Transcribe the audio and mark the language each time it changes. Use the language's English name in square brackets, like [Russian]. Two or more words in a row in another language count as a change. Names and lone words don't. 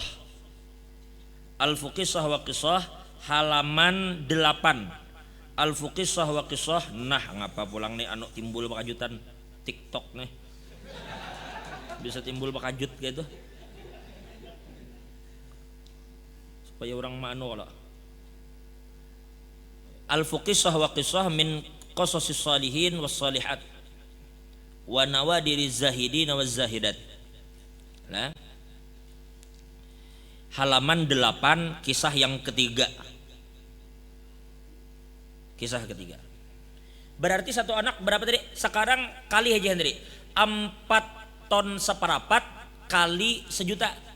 [Indonesian] Al-Fuqishah wa Qishah halaman 8. Al-Fuqishah wa Qishah. Nah, ngapa pulang nih timbul bakajutan TikTok nih. Bisa timbul bakajut gitu. Supaya orang mano lah. Al-Fuqishah wa Qishah min qasasis salihin was salihat wa nawadiriz zahidin waz zahidat. Nah, halaman 8 kisah yang ketiga. Kisah ketiga. Berarti satu anak berapa tadi? Sekarang kali aja Hendri. 4 ton seperapat kali 1 juta.